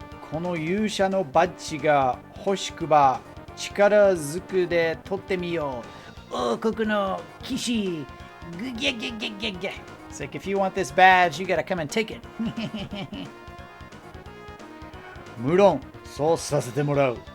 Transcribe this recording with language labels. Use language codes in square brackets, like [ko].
[ja] この勇者のバッジが欲しくば力ずくで取ってみよう。王国の騎士。ぐぎゃぎゃぎゃぎゃぎゃ。 [en] It's like, if you want this badge, you gotta come and take it. [ja] 無論、そうさせてもらう。